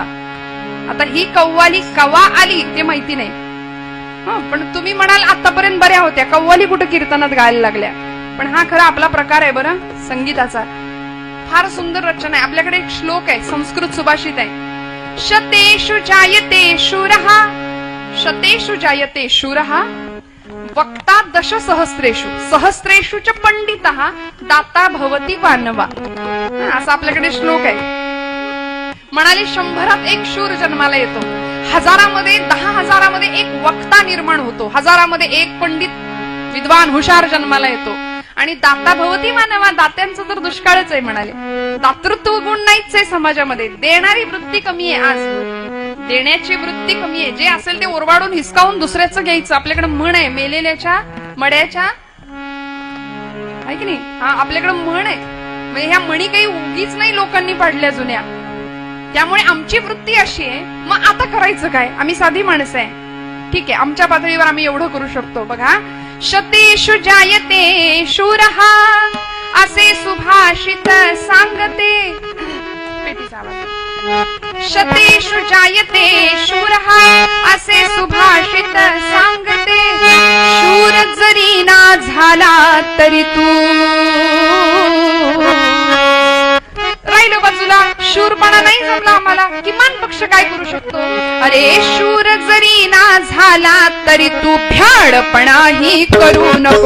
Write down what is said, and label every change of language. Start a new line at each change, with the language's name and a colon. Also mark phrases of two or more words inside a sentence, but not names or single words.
Marathi: आता ही कव्वाली कवा आली ते माहिती नाही, पण तुम्ही म्हणाल आतापर्यंत बऱ्या होत्या, कव्वाली कुठे कीर्तनात गायला लागल्या. पण हा खरा आपला प्रकार आहे बरं संगीताचा. फार सुंदर रचना आहे. आपल्याकडे एक श्लोक आहे, संस्कृत सुभाषित आहे.
Sanskrit: शतेषु जायते शूरः, शतेषु जायते शूरः, वक्ता दश सहस्रेषु, सहस्रेषु च पंडितः, दाता भवति मानवा.
Marathi: असा आपल्याकडे श्लोक आहे. म्हणाले 100 एक शूर जन्माला येतो, 1000 10,000 एक वक्ता निर्माण होतो, 1000 एक पंडित विद्वान हुशार जन्माला येतो. आणि
Sanskrit: दाता भवती मानवा,
Marathi: दात्यांचं तर दुष्काळच आहे. म्हणाले दातृत्व गुण नाहीच आहे समाजामध्ये, देणारी वृत्ती कमी आहे. आज देण्याची वृत्ती कमी आहे. जे असेल ते ओरबाडून हिसकावून दुसऱ्याचं घ्यायचं. आपल्याकडे म्हण आहे, मेलेल्याच्या मड्याच्या, आहे की नाही? आपल्याकडे म्हण आहे. म्हणजे ह्या म्हणी काही उगीच नाही लोकांनी पाडल्या जुन्या. त्यामुळे आमची वृत्ती अशी आहे. मग आता करायचं काय? आम्ही साधी माणसं आहे, ठीक आहे, आमच्या पातळीवर आम्ही एवढं करू शकतो. बघा,
Sanskrit: शतेषु जायते शूरः,
Marathi: असे सुभाषित सांगते. पेटीचा आवाज.
Sanskrit: शतेषु जायते शूरः,
Marathi: असे सुभाषित सांगते. शूर जरी ना झाला तरी तू, राहिलो बाजूला, शूरपणा नाही जमला आम्हाला, किमान पक्ष काय करू शकतो? अरे शूर जरी ना झाला तरी तू भ्याडपणाही करू नको.